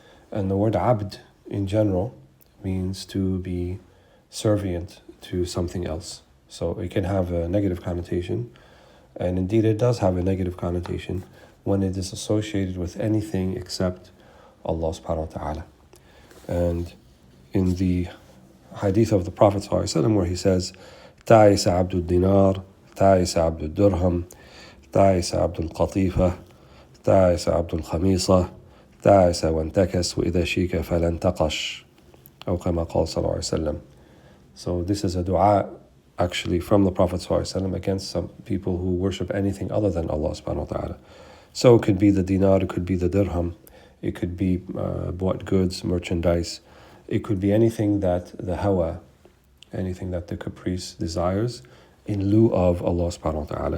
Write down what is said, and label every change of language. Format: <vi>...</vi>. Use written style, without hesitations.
<en>And the word abd in general means to be servient to something else. So it can have a negative connotation, and indeed it does have a negative connotation when it is associated with anything except Allah subhanahu wa ta'ala. And in the hadith of the Prophet ﷺ, where he says,</en> <ar>تعس عبد الدينار تعس عبد الدرهم تعس عبد القطيفة تعس عبد الخميصة تعس وانتكس وإذا شيك فلن تقش أو كما قال صلى الله عليه وسلم.</ar> <en>So this is a dua actually from the Prophet ﷺ against some people who worship anything other than Allah subhanahu wa ta'ala. So it could be the dinar, it could be the dirham, it could be bought goods, merchandise, it could be anything that the hawa, anything that the caprice desires in lieu of Allah subhanahu wa ta'ala.</en>